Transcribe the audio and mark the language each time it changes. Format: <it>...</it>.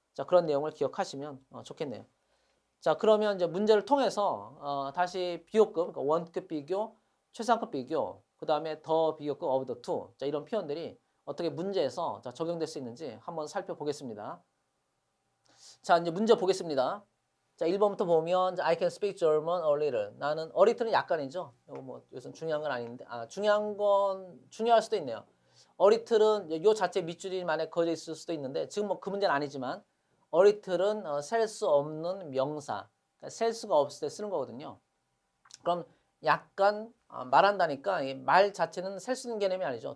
<ko>자, 그런 내용을 기억하시면 좋겠네요. 자, 그러면 이제 문제를 통해서 다시 비교급, 그러니까 원급 비교, 최상급 비교, 그 다음에 더 비교급</ko> <en>of the two.</en> <ko>자, 이런 표현들이 어떻게 문제에서 자, 적용될 수 있는지 한번 살펴보겠습니다. 자, 이제 문제 보겠습니다. 자, 1번부터 보면</ko> <en>I can speak German a little.</en> <ko>나는 a little는 약간이죠. 이거 뭐 요즘 중요한 건 아닌데 중요할 수도 있네요. a little은 요 자체 밑줄이 만약 그어져 있을 수도 있는데 지금 뭐 그 문제는 아니지만 a little은 셀 수 없는 명사. 그러니까 셀 수가 없을 때 쓰는 거거든요. 그럼 약간 말한다니까 말 자체는 셀 수 있는 개념이 아니죠.</ko>